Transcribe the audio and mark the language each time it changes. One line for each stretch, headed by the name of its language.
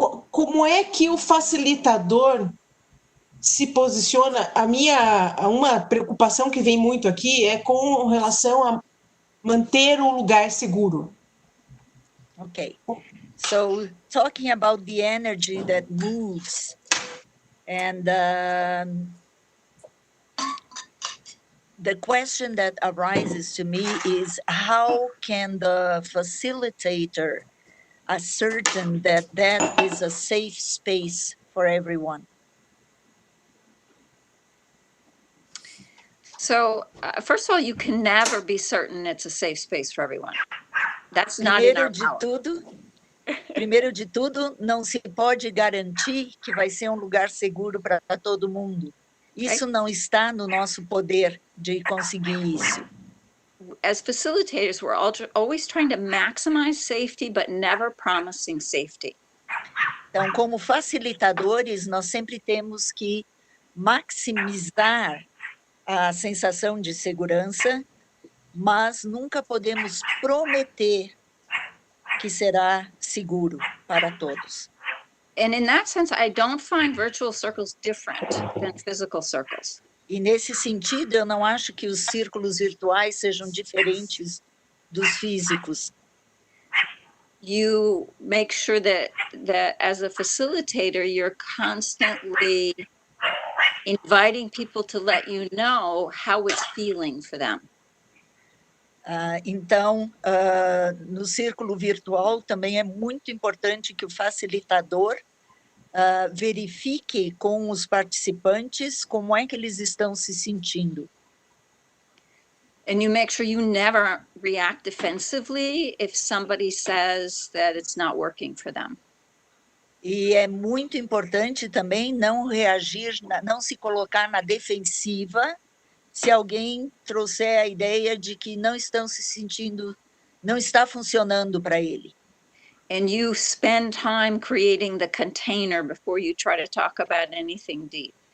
Portuguese: Como é que o facilitador se posiciona? Uma preocupação que vem muito aqui é com relação a manter o lugar seguro.
English: Okay, so talking about the energy that moves, and the question that arises to me is, how can the facilitator ascertain that that is a safe space for everyone? So, first of all, you can never be certain it's a safe space for everyone. That's not in our power.
Portuguese: Primeiro de tudo, não se pode garantir que vai ser um lugar seguro para todo mundo. Isso não está no nosso poder de conseguir isso.
English: As facilitators, we're always trying to maximize safety, but never promising safety.
Portuguese: Então, como facilitadores, nós sempre temos que maximizar a sensação de segurança, mas nunca podemos prometer que será seguro para todos.
English: And in that sense, I don't find virtual circles different than physical circles.
Portuguese: E nesse sentido, eu não acho que os círculos virtuais sejam diferentes dos físicos.
English: You make sure that as a facilitator, you're constantly inviting people to let you know how it's feeling for them.
Portuguese: Então, no círculo virtual também é muito importante que o facilitador verifique com os participantes como é que eles estão se sentindo.
English: And you make sure you never react defensively if somebody says that it's not working for them.
Portuguese: E é muito importante também não reagir, não se colocar na defensiva se alguém trouxer a ideia de que não estão se sentindo, não está funcionando para ele.
English: And you spend time creating the container before you try to talk about anything deep.